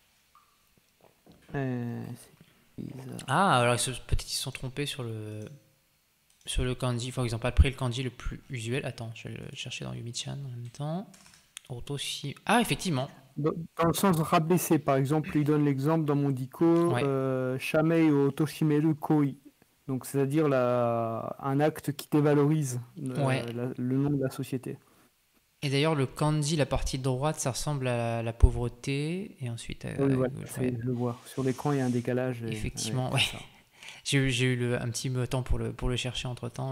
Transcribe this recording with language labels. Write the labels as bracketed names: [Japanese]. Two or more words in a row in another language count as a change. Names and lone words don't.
[French] Alors peut-être ils se sont trompés sur le kanji, enfin ils n'ont pas pris le kanji le plus usuel. Attends, je vais le chercher dans Yumi-chan en même temps. Effectivement. Dans le sens rabaisser, par exemple, il donne l'exemple dans mon diko, [Japanese] 社名を貶める行為. [French] Donc, c'est-à-dire un acte qui dévalorise Ouais. le nom de la société. Et d'ailleurs, le kanji, la partie droite, ça ressemble à la pauvreté. Et ensuite, à Oui, la voilà, gauche, ouais. je le vois. Sur l'écran, il y a un décalage. Effectivement, ouais. C'est ça. J'ai eu un petit temps pour le chercher entre temps.